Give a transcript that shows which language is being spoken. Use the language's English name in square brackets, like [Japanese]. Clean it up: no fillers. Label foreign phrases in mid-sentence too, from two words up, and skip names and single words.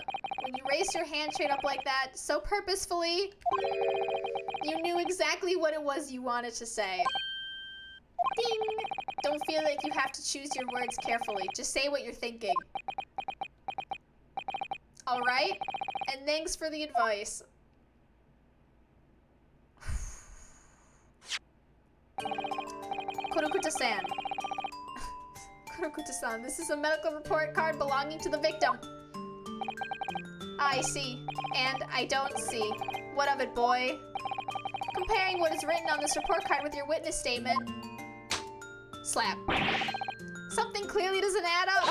[English] When you raised your hand straight up like that, so purposefully, you knew exactly what it was you wanted to say. Ding! Don't feel like you have to choose your words carefully. Just say what you're thinking. Alright? And thanks for the advice. Kurokuta-san. Kurokuta-san, this is a medical report card belonging to the victim. I see. And I don't see. What of it, boy? Comparing what is written on this report card with your witness statement. Slap. Something clearly doesn't add up.